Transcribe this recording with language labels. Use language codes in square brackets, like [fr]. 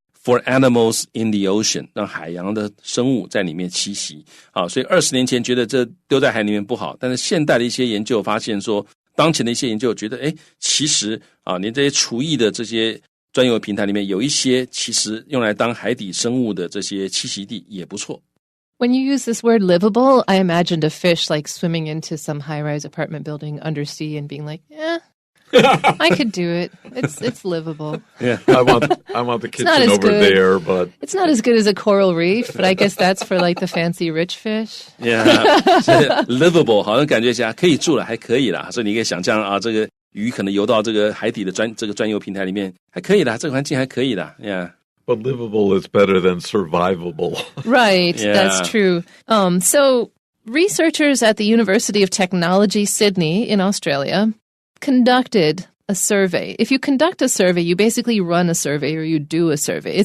[en] For animals in the ocean [zh] 让海洋的生物在里面栖息所以20年前觉得这丢在海里面不好，但是现代的一些研究发现说，当前的一些研究觉得其实连这些除役的这些专有平台里面有一些其实用来当海底生物的这些栖息地也不错。 [en] When you use this word livable, I imagined a fish like swimming into some high-rise apartment building undersea and being like, I could do it. It's livable. Yeah. I want the kitchen not as over good. there, but It's not as good as a coral reef, but I guess that's for like the fancy rich fish. [zh] Yeah, 所以 livable 好像感觉起来可以住了，还可以啦。所以你可以想象啊，这个鱼可能游到这个海底的专用平台里面，还可以啦，这个环境还可以啦。 [en] Yeah. but livable is better than survivable. Right, Yeah. that's true. So researchers at the University of Technology, Sydney in Australia conducted a survey. If you conduct a survey, you basically run a survey or you do a survey.